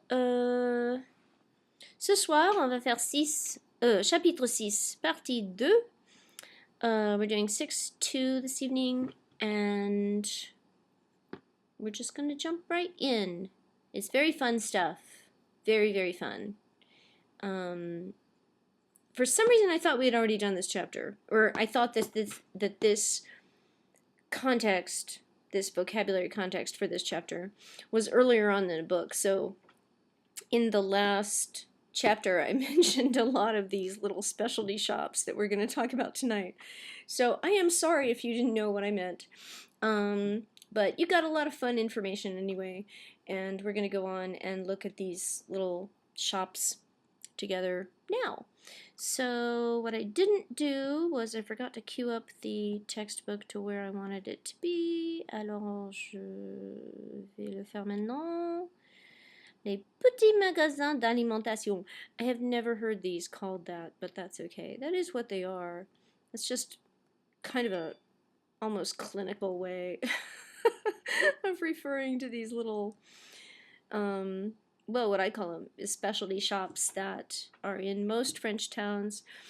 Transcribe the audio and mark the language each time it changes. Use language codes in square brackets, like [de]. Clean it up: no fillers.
[fr] Ce soir, on va faire chapitre 6, partie 2. [en] We're doing 6-2 this evening, and we're just going to jump right in. It's very fun stuff. Very, very fun. For some reason, I thought we had already done this chapter, or I thought that this context, this vocabulary context for this chapter, was earlier on in the book. So in the last chapter, I mentioned a lot of these little specialty shops that we're going to talk about tonight. So I am sorry if you didn't know what I meant. But you got a lot of fun information anyway, and we're going to go on and look at these little shops together now. So what I didn't do was I forgot to queue up the textbook to where I wanted it to be. [fr] Alors je vais le faire maintenant. Les petits magasins d'alimentation. [en] I have never heard these called that, but that's okay. That is what they are. It's just kind of a almost clinical way of referring to these little well, what I call them is specialty shops that are in most French towns.